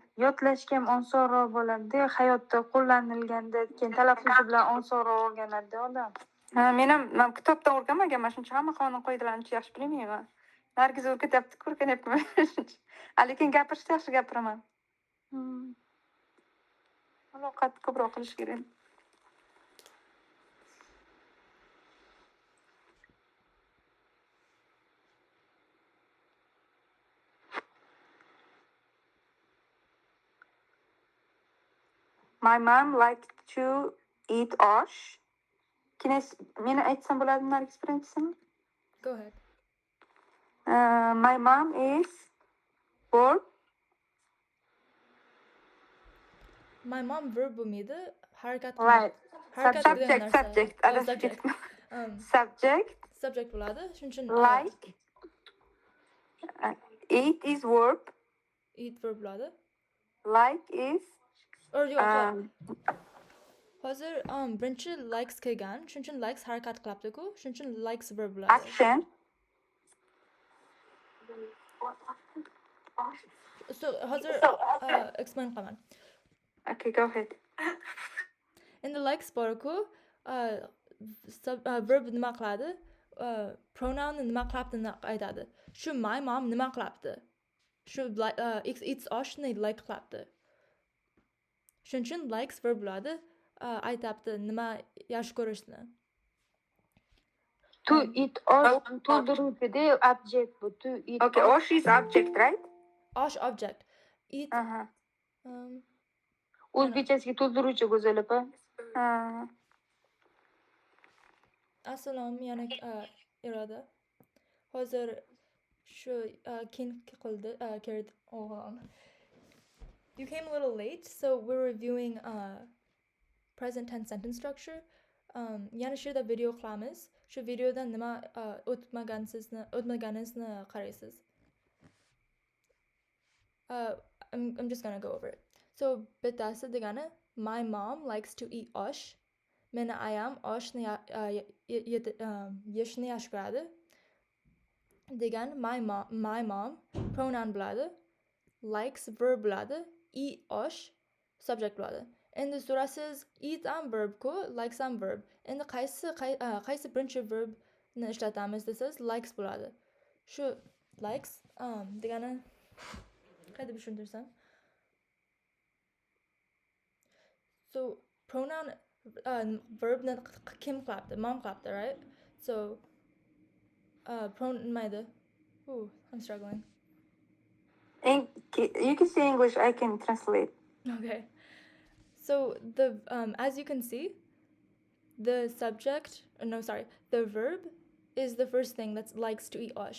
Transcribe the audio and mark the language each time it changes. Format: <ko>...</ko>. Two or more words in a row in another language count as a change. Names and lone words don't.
<uz>Yodlashga ham osonroq bo'ladi. Hayotda qo'llanilganda keyin talaffuzi bilan osonroq o'rganadi odam. Men ham kitobdan o'rganmaganman, shuning uchun hamma qonun qoidalarini yaxshi bilmayman. Nargiz o'rgatyapti, o'rganyapman. Lekin gapirishda yaxshi gapiraman. Muloqot ko'proq qilish kerak.</uz> <en>My mom liked to eat osh.</en> <uz>Meni aytsam bo'ladimi Nargiz birinchisini?</uz> <en>Go ahead. My mom is verb. My mom verb</en> <uz>bo'lmaydi, harakat</uz> <en>Right. Subject.</en> <uz>Subject bo'ladi. Shuning uchun</uz> <en>Like. Eat is verb. eat verb</en> <uz>bo'ladi.</uz> <en>Like is</en> <uz>Hozir birinchi likes kelgan, shuning uchun likes harakat qilyapti-ku, shuning uchun</uz> <en>likes verb</en> <uz>bo'ladi.</uz> <en>action.</en> <uz>So hozir explain qilaman.</uz> <en>Okay, go ahead.</en> <uz>Endi likes bor-ku, verb nima qiladi? Pronoun nima qilyapti aytadi. Shu</uz> <en>my mom</en> <uz>nima qilyapti? Shu eats oshni like qilyapti. Shuning uchun</uz> <en>likes verb</en> <uz>bo'ladi. aytapti nima yaxshi ko'rishni.</uz> <en>To eat osh</en> <uz>to'ldiruvchida object bu.</uz> <en>To eat Okay, osh is object, right?</en> <uz>Osh object. Eat Aha. o'zbekchasiga to'ldiruvchi Go'zal opa. Ha. Assalom yana Iroda. Hozir shu keyin qildi kirdi.</uz> <en>Oh, hold on. You came a little late, so we're reviewing present tense sentence structure.</en> <uz>Yana shu yerda video qilamiz. Shu videodan nima o'tmaganingizni qaraysiz.</uz> <en>I'm just gonna go over it. So</en> <uz>bittasi degani</uz> <en>my mom likes to eat osh.</en> <uz>Meni ayam oshni yeshni yaxshi ko'radi. Degan</uz> <en>my mom pronoun</en> <uz>bo'ladi.</uz> <en>Likes verb</en> <uz>bo'ladi.</uz> <en>Eat osh subject</en> <uz>bo'ladi. Endi so'rasiz eat ham verb ku, likes ham verb. Endi qaysi birinchi verb ni ishlatamiz desangiz likes bo'ladi. Shu likes degani qayerda tushuntirsam? So</uz> <en>pronoun verb</en> <uz>ni kim qiladi? Mom qiladi,</uz> <en>right?</en> <uz>So pronoun mayda.</uz> <en>Ooh, I'm struggling. You can say English, I can translate. Okay. So the as you can see, the subject, the verb is the first thing that's likes to eat osh.</en>